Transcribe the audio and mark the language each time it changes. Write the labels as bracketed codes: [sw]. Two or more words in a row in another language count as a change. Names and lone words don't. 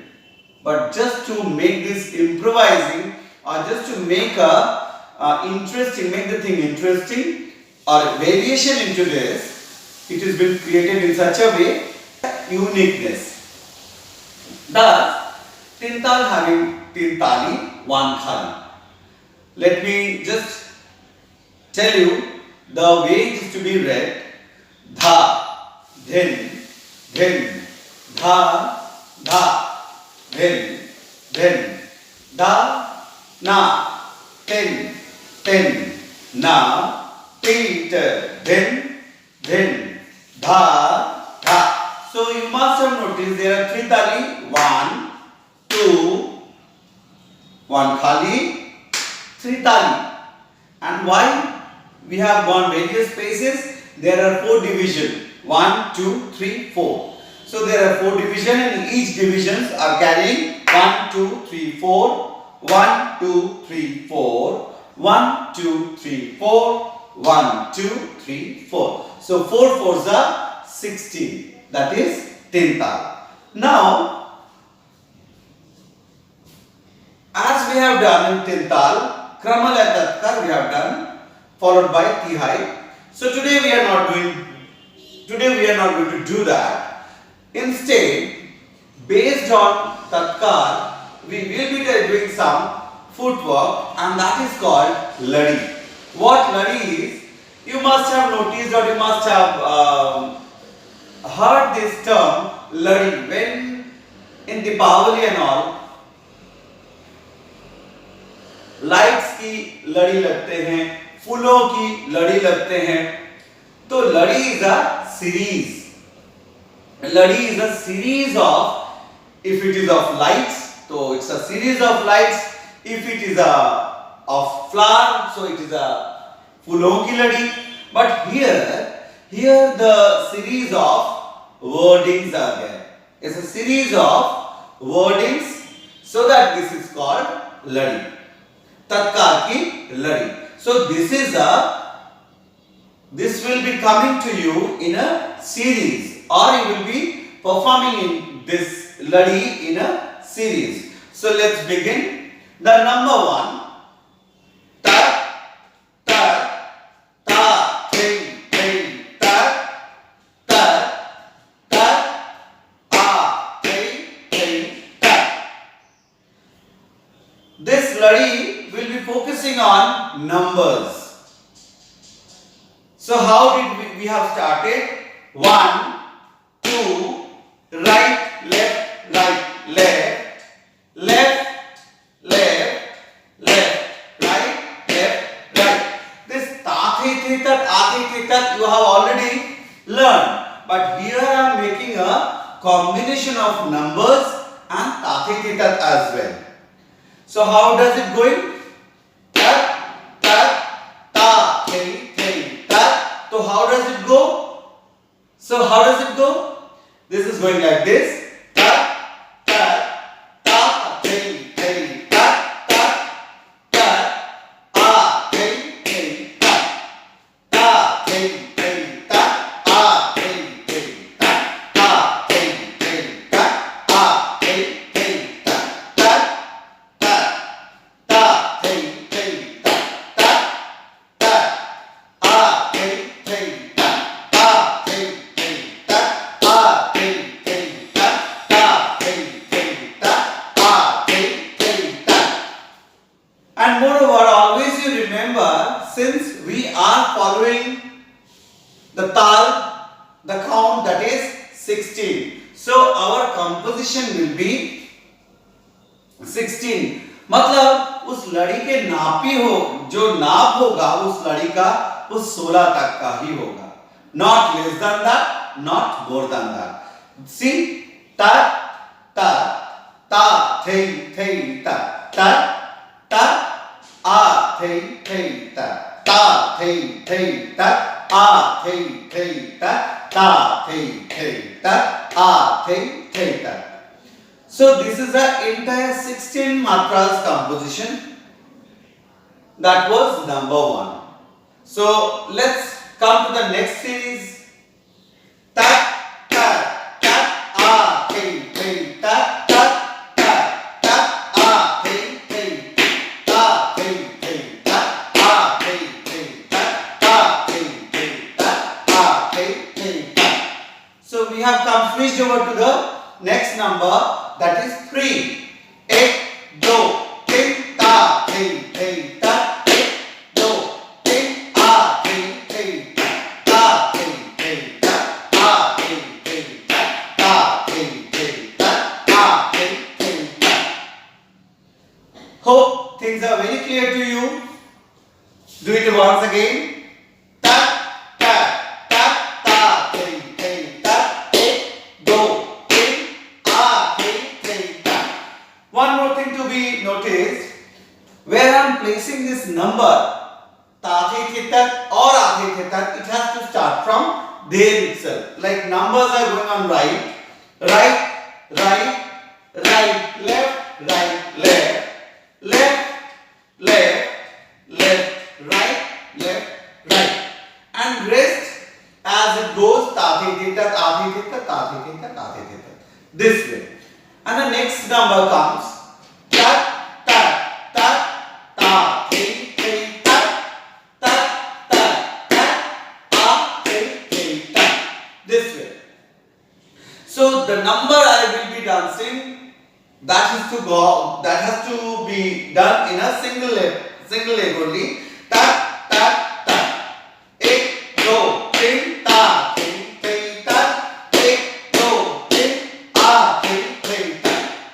[en] But just to make this improvising, or just to make interesting, make the thing interesting, or variation into this, it has been created in such a way, uniqueness. Thus, tin tal having tin tali, 1 khali. Let me just tell you the way it is to be read. Dha, dhin, dhin, dha, dha, dhin, dhin, da, na, tin, tin, na, tit, dhin, dhin, dha, dha. So you must have noticed there are 3 tali, 1, 2, 1 khali, 3 tali. And why we have gone various spaces? There are 4 divisions. 1, 2, 3, 4. So there are 4 divisions, and each divisions are carrying 1, 2, 3, 4, 1, 2, 3, 4, 1, 2, 3, 4, 1, 2, 3, 4. So 4 fours are 16. That is tin tal. Now, as we have done in tin tal, kramalaya tatkar we have done, followed by tihai. So today we are not going to do that. Instead, based on tatkar, we will be doing some footwork, and that is called ladi. What ladi is? You must have noticed, or you must have heard this term ladi. When in Deepavali and all, [hi] लाइट्स की लड़ी लगते हैं, फूलों की लड़ी लगते हैं. [en] to ladi is a series. ladi is a series of, if it is of lights, so it's a series of lights. If it is a of flower, so it is a [hi] फूलों की लड़ी. [en] But here the series of wordings are there. It's a series of wordings, so that this is called ladi. [hi] तत्कार की लड़ी. [en] So this will be coming to you in a series, or you will be performing in this ladi in a series. So let's begin. The number 1, ta ta ta thei thei ta ta ta a thei thei ta. This ladi will be focusing on numbers. So how did we have started? 1, 2, right, left, left, left, left, right, left, right. This ta the the tat, a the the tat you have already learned. But here I am making a combination of numbers and ta the the tat as well. So how does it going? Tat, tat, ta, thei, thei, tat. So how does it go? So how does it go? This is going like this. Tat, tat, ta, thei, thei, tat, tat, tat, a, thei, thei, tat, ta, thei, thei, tat, a, thei, thei, tat, ta, thei, thei, tat, a, thei, thei, tat, tat, tat, ta, thei, thei, tat, tat, tat, a, thei, thei, tat, ta, thei, thei, tat, a, thei, thei, tat, ta, thei, thei, tat, a, thei, thei, tat. And moreover, always you remember, since we are following the tal, the count, that is 16. So our composition will be 16. [hi] मतलब उस लड़ी के नापी हो, जो नाप होगा उस लड़ी का, उस 16 तक का ही होगा. [en] Not less than that, not more than that. See, ta ta ta thei thei ta ta ta a thei thei ta ta thei thei ta a thei thei ta ta thei thei ta a thei thei ta. So this is the entire 16 matras composition. That was number 1. So let's come to the next series. Ta ta ta a thei thei ta ta ta ta a thei thei ta thei thei ta a thei thei ta ta thei thei ta a thei thei ta. So we have come switched over to the next number, that is 3. 1 2 3 ta thei thei ta 1 2 3 a thei thei ta thei thei ta a thei thei ta ta thei thei ta a thei thei ta. Hope things are very clear to you. Do it once again. Ta ta ta ta thei thei ta 1 2 3 a thei thei ta. One more thing to be noticed, where I am placing this number ta thei thei tat or a thei thei tat, it has to start from there itself. Like numbers are going on right, right, right, right, left, right, left, left, left, left, right, left, right, and rest as it goes ta thei thei tat, a thei thei tat, ta thei thei tat, a thei thei tat, this way. And the next number comes tat tat tat ta thei thei tat tat tat tat a thei thei tat, this way. So the number I will be dancing, that has to be done in a single leg only. Tat tat tat 1 2 3 ta thei thei tat 1 2 3 a thei thei tat.